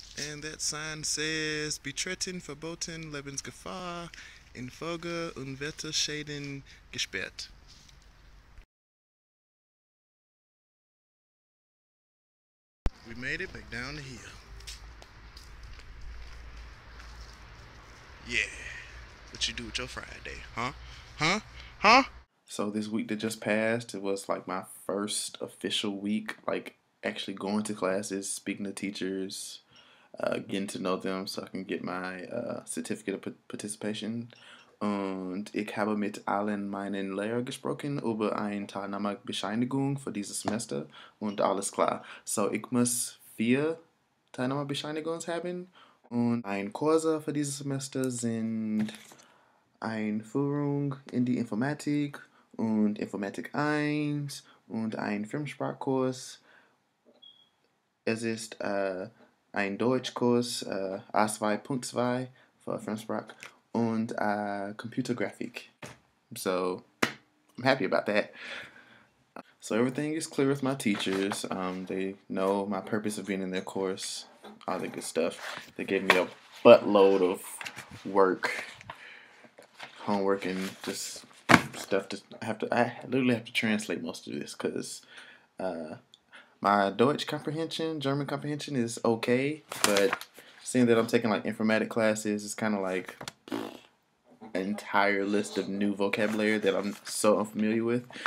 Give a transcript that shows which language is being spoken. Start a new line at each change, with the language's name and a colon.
English: And that sign says,
German: Betreten, verboten, Lebensgefahr, infolge Unwetterschäden gesperrt.
English: We made it back down the hill. Yeah. What you do with your Friday, huh? Huh? Huh? So this week that just passed, it was like my first official week, like actually going to classes, speaking to teachers, getting to know them so I can get my certificate of participation.
German: Und ich habe mit allen meinen Lehrern gesprochen über eine Teilnahmebescheinigung für dieses Semester und alles klar. So, ich muss 4 Teilnahmebescheinigungen haben und ein Kurse für dieses Semester sind Einführung in die Informatik und Informatik 1 und ein Fremdsprachkurs. Es ist ein Deutschkurs A2.2 für Fremdsprach und Computergrafik.
English: So I'm happy about that. So everything is clear with my teachers. They know my purpose of being in their course, all the good stuff. They gave me a buttload of work, homework, and just stuff to I literally have to translate most of this because my Deutsch comprehension, German comprehension is okay, but seeing that I'm taking like informatic classes, it's kind of like an entire list of new vocabulary that I'm so unfamiliar with.